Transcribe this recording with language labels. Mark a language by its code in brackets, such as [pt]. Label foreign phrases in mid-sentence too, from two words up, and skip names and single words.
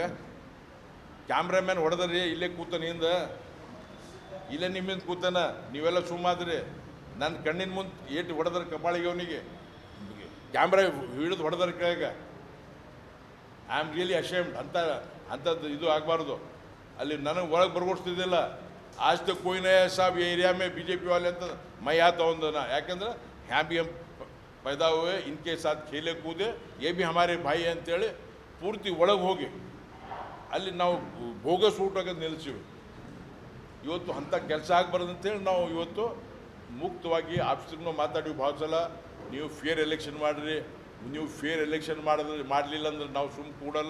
[kn] ಕ್ಯಾಮ್ರಾಮ್ಯಾನ್ ಹೊಡೆದ್ರಿ, ಇಲ್ಲೇ ಕೂತಾನಿಂದ, ಇಲ್ಲೇ ನಿಮ್ಮಿಂದ ಕೂತಾನ, ನೀವೆಲ್ಲ ಸುಮ್ಮಾದ್ರಿ. ನನ್ನ ಕಣ್ಣಿನ ಮುಂದೆ ಏಟು ಹೊಡೆದ್ರೆ ಕಪಾಳಿಗೆ, ಅವನಿಗೆ ಕ್ಯಾಮ್ರಾ ಹಿಡಿದು ಹೊಡೆದ್ರೆ ಕೆಳಗ. [en] I am really ashamed. [kn] ಅಂಥದ್ದು ಇದು ಆಗಬಾರ್ದು. ಅಲ್ಲಿ ನನಗೆ ಒಳಗೆ ಬರ್ಗೊಡ್ತಿದ್ದಿಲ್ಲ. [hi] आज तक कोई नहीं है साहब ये एरिया में बीजेपी वाले तो मैं आता हूँ ना, ಯಾಕೆಂದ್ರೆ यहाँ भी हम पैदा हुए, इनके साथ खेले कूदे, ये भी हमारे भाई हैं [kn] ಅಂತೇಳಿ ಪೂರ್ತಿ ಒಳಗೆ ಹೋಗಿ ಅಲ್ಲಿ ನಾವು ಬೋಗಸ್ ಊಟಕ್ಕೆ ನಿಲ್ಲಿಸಿವಿ. ಇವತ್ತು ಅಂಥ ಕೆಲಸ ಆಗಬಾರ್ದು ಅಂತೇಳಿ ನಾವು ಇವತ್ತು ಮುಕ್ತವಾಗಿ ಆಫೀಸ್ಗೂ ಮಾತಾಡಿ ಭಾಳ ಸಲ. ನೀವು [en] fair election [kn] ಮಾಡಿರಿ, ನೀವು [en] fair election [kn] ಮಾಡಲಿಲ್ಲ ಅಂದ್ರೆ ನಾವು ಸುಮ್ಮನೆ ಕೂಡಲ್ಲ.